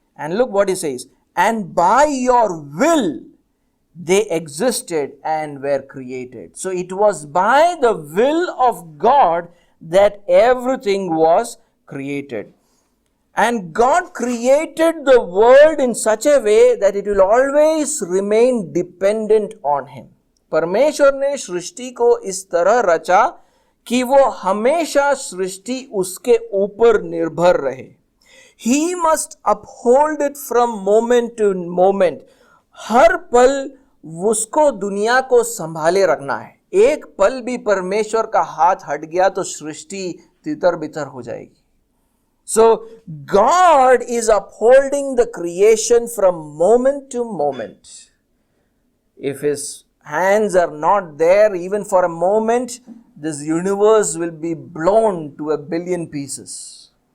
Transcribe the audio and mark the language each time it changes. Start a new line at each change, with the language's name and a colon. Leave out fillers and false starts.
English: And look what he says, and by your will they existed and were created. So it was by the will of God that everything was created. And God created the world in such a way that it will always remain dependent on him.
Hindi: परमेश्वर ने सृष्टि को इस तरह रचा कि वो हमेशा सृष्टि उसके ऊपर निर्भर रहे.
English: He must uphold it from moment to moment.
Hindi: हर पल उसको दुनिया को संभाले रखना है. एक पल भी परमेश्वर का हाथ हट गया तो सृष्टि तितर बितर हो जाएगी.
English: So God is upholding the creation from moment to moment. If his hands are not there even for a moment, this universe will be blown to a billion pieces.